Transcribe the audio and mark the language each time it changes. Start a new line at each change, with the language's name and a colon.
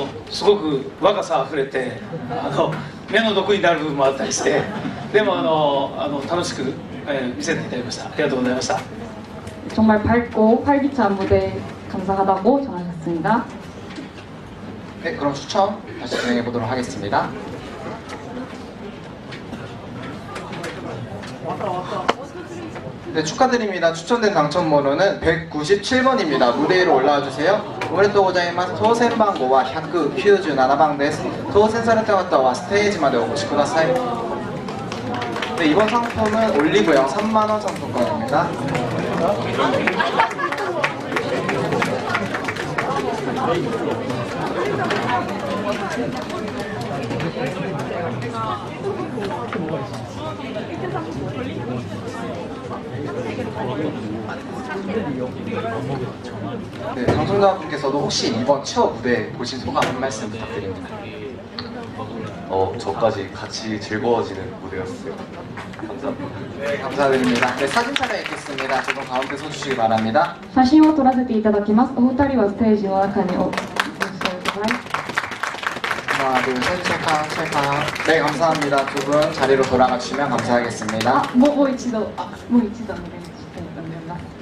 Japanese: すごく若さあふれて目の毒になる部分もあったりしてでも楽しく、見せていただきました。ありがとうございました。
Korean: 정말 밝고 활기찬 무대 감사하다고 전하셨습니다. 네, 그럼 추첨 다시 진행해 보도록 하겠습니다. 네, 축하드립니다. 추천된 당첨번호는 197번입니다. 무대 위로 올라와 주세요.
Japanese: 오메데토우 고자이마스. 当選番号は197番です. 当選された方はステージまでお越しください.
Korean: 네, 이번 상품은 올리브영 3만원 상품권입니다. 네, 당첨자분께서도 혹시 이번 치어 무대 보신 소감 한 말씀 부탁드립니다. 저까지 같이 즐거워지는 무대였어요. 감사합니다. 네, 감사드립니다. 네, 사진 촬영했겠습니다. 지금 가운데 서주시기 바랍니다.
Japanese: 写真を撮らせていただきます。お二人はステージの中にお越しください.
Korean: 하나, 둘, 셋, 찰칵. 네, 감사합니다. 두 분 자리로 돌아가 주시면 감사하겠습니다.
Japanese: もう一度お願いしたいと思います.